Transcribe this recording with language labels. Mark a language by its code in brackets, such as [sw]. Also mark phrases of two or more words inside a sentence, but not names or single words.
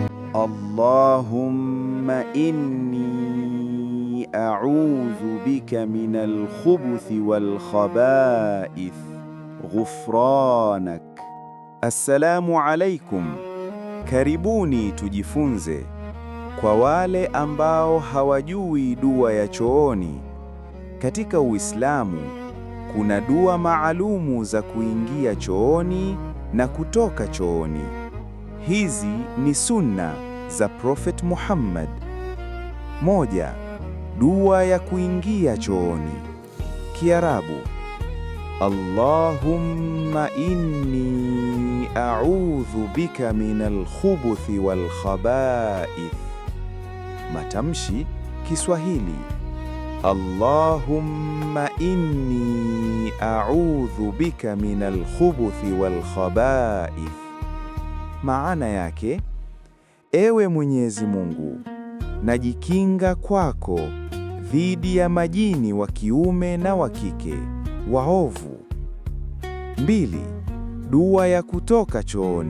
[ar] اللهم إني أعوذ بك من الخبث والخبائث غفرانك. السلام عليكم. [sw] Karibuni tujifunze. Kwa wale ambao hawajui dua ya chooni, katika Uislamu kuna dua maalumu za kuingia chooni na kutoka chooni. Hizi ni sunna za Prophet Muhammad. 1. Dua ya kuingia chooni. Kiarabu: [ar] اللهم إني أعوذ بك من الخبث والخبائث. [sw] Matamshi Kiswahili: [ar] اللهم إني أعوذ بك من الخبث والخبائث. [sw] Maana yake: Ewe Mwenyezi Mungu, najikinga kwako dhidi ya majini wa kiume na wa kike waovu. 2. Dua ya kutoka chooni.